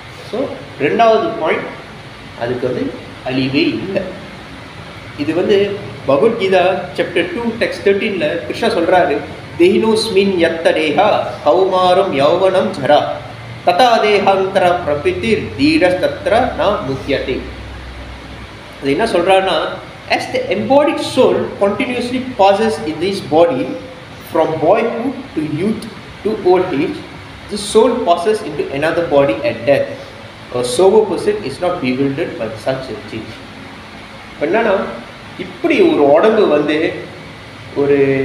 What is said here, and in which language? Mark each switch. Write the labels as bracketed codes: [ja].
[ta] So 2வது point, அதுக்கு வந்து அழிவே இல்லை. இது வந்து பகவத்கீதா சாப்டர் 2 டெக்ஸ்ட் 13ல் கிருஷ்ணா சொல்கிறாரு, [sa] தேஹினோஸ்மின் யத்த தேஹா கௌமாரம் யௌவனம் ஜரா ததா தேகாந்தர பிரபிதிர் தீரஸ் தத்ர ந முக்யதே. [ta] அது என்ன சொல்கிறாருன்னா, [en] as the embodied soul continuously passes in this body from boyhood to youth to old age, the soul passes into another body at death. A sober person is not bewildered by such a change. [ta] என்னன்னா, இப்படி ஒரு உடம்பு வந்து ஒரு